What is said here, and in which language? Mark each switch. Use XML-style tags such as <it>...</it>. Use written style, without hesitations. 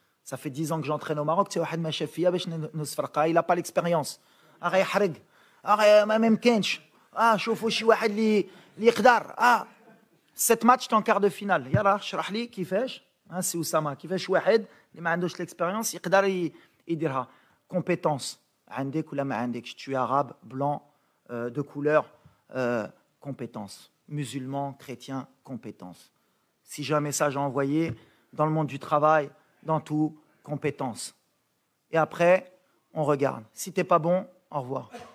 <fr>Ça fait 10 ans que j'entraîne au Maroc, tu</fr> <ar>واحد ما شاف فيا باش نسفرقها,</ar> <fr>il a pas l'expérience.</fr> <ar>غيحرق. ما ممكنش. شوفوا شي واحد اللي يقدر.</ar> <fr>7 matchs en quart de finale.</fr> <ar>يلا اشرح لي كيفاش. سي اسامه كيفاش واحد اللي ما عندوش l'expérience يقدر يديرها. Compétence. عندك ولا ما عندكش.</ar> <fr>Tu es arabe, blanc, de couleur, compétence. Musulman, chrétien, compétence. Si j'ai un message à envoyer dans le monde du travail, dans tout, compétence. Et après, on regarde. Si tu n'es pas bon, au revoir.</fr>